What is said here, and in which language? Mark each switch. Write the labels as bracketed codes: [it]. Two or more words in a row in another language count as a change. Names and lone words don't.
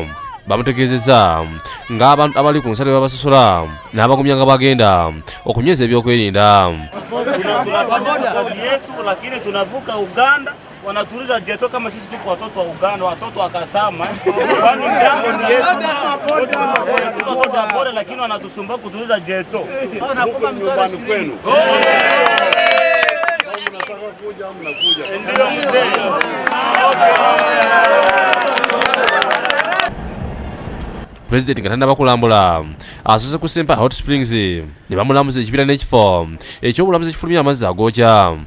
[lg] Bamutegeezezza ng'abantu abali ku nsalo babasosola n'abagumya nga bagenda okunyweza ebyokwerinda. [sw] Kazi yetu lakini tunavuka Uganda wanatuliza jeto kama sisi tuko watoto wa Uganda, watoto wa customer. Kwani mgambo ni yetu. Watoto wa bora lakini wanatusumbua kutuliza jeto. Huko nyumbani kwenu. Ndio mzee. [lg] Pulezidenti nga tannaba kulambula asuze ku Sempa Hot Springs ne bamulamuza ekibira n'ekifo eky'obulamuzi ekifulumya amazzi agookya.